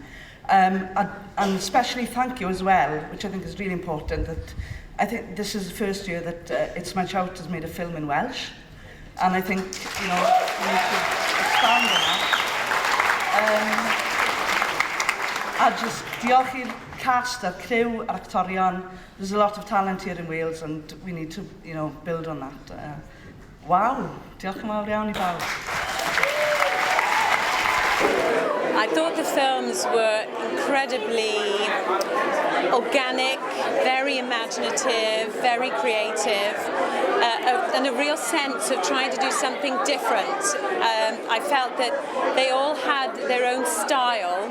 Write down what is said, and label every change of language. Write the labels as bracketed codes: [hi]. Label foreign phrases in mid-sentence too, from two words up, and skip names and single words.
[en] And especially thank you as well, which I think is really important, that I think this is the first year that It's My Shout has made a film in Welsh. And I think, you know, we need to expand on that. [cy] A just diolch i'r cast, a'r crew, a'r actorion. [en] There's a lot of talent here in Wales and we need to, you know, build on that. [cy] Wow, diolch yn fawr iawn I bawb. [en] I thought the films were incredibly organic, very imaginative, very creative, and a real sense of trying to do something different. I felt that they all had their own style.